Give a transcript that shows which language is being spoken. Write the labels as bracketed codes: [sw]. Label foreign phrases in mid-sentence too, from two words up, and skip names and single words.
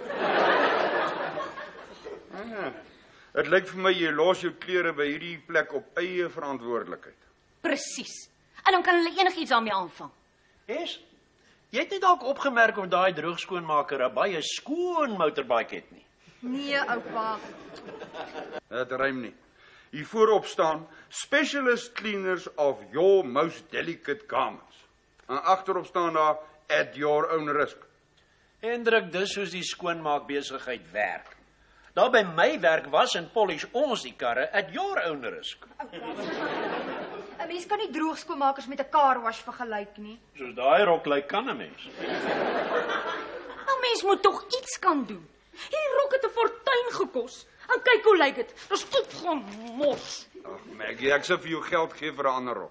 [af] Dit lyk vir my jy los jou klere by hierdie plek op eie verantwoordelikheid. Presies. En dan kan hulle enigiets daarmee aanvang. Yes. Jy het nie dalk opgemerk of daai droogskoonmaker 'n baie skoon motorbike het nie. Nee, oupa. Dit rym nie. Hier voorop staan [en] specialist cleaners of your most delicate garments. [af] En agterop staan daar [en] at your own risk. [af] Hendrik, dis soos die skoonmaak besigheid werk. Daar by my werk was en polish ons die karre [en] at your own risk. [af] 'n Mens kan nie droogskoonmakers met 'n [en] car wash [af] vergelyk nie. Soos daai rok lyk kan 'n mens. mens moet tog iets kan doen. Hierdie rok het 'n fortuin gekos. En kyk hoe lyk dit. Dis opgemors. Ag, Maggie, ek sal vir jou geld gee vir 'n ander rok.